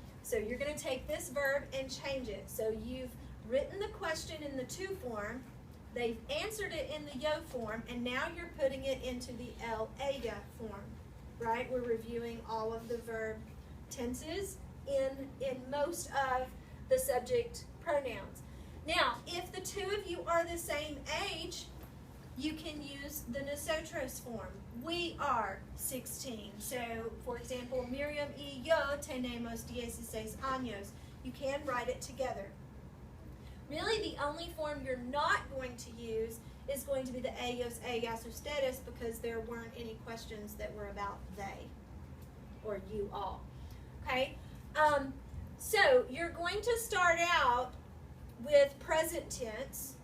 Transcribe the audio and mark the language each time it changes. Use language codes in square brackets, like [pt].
[en] So you're going to take this verb and change it. So you've written the question in the to form, they've answered it in the yo form, and now you're putting it into the ella form, right? We're reviewing all of the verb tenses in most of the subject pronouns. Now, if the two of you are the same age, you can use the nosotros form. We are 16. So, for example, [es] Miriam y yo tenemos 16 años. [en] You can write it together. Really, the only form you're not going to use is going to be the ellos, ellas, ustedes, because there weren't any questions that were about they or you all. Okay? So, you're going to start out with present tense.